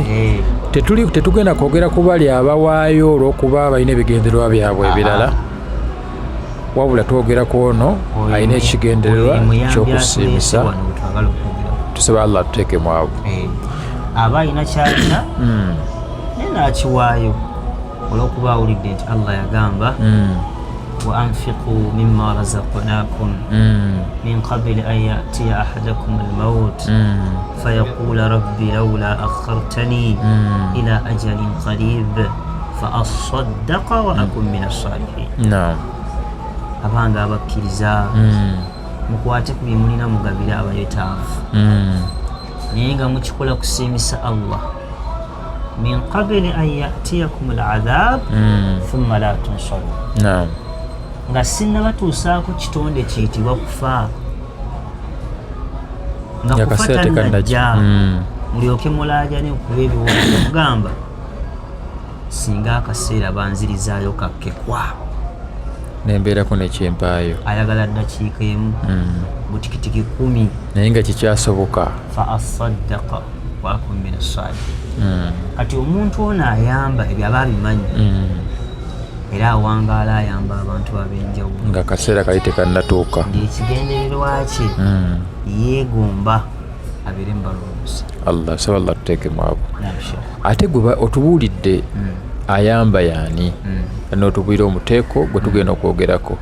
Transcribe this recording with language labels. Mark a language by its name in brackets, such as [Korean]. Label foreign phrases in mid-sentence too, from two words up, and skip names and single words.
[Ganda] Tetugenda kwogera ku bali abawaayo olw'okuba balina ebigendererwa byabwe ebirala, wabula twogerako ono alina ekigendererwa ky'okusiimisa. Tusaba Allah tuteekemu abo. Aba alina kyalina naye n'akiwaayo olw'okuba awulidde nti Allah yagamba [Arabic] وأنفقوا مما رزقناكم من قبل أن يأتي أحدكم الموت فيقول رب لولا أخرتني إلى أجل قريب فأصدق وأكن من الصالحين. [Ganda] Abanga abakkiriza mukwate ku byemulina mugabire abayetaavu naye nga mukikola kusiimisa Allah [Arabic] من قبل أن يأتيكم العذاب ثم لا تنصرون. [Ganda] Nga sinnabatuusaako kitonde kiyitibwa kufa, nga kufa tannajja mulyoke mulaajane okuba ebiwoobe mugamba singa akaseera banzirizaayo kakkekwa nembeerako nekyempaayo ayagala ddakiika emu butikitiki 10 naye nga kikyasoboka [Arabic] فأصدق وأكن من الصالحين [Ganda] kati omuntu ono ayamba ebyo aba abimanyi era awangaala ayamba abantu ab'enjawulo nga akaseera kali tekannatuuka ng'ekigendererwa kye yeegomba abeere mubalongosa. Allah saba Allah tuteekemu abo. Ate gwe otubuulidde ayamba yaani n'otubuulira omuteeko gwe tugenda okwogerako.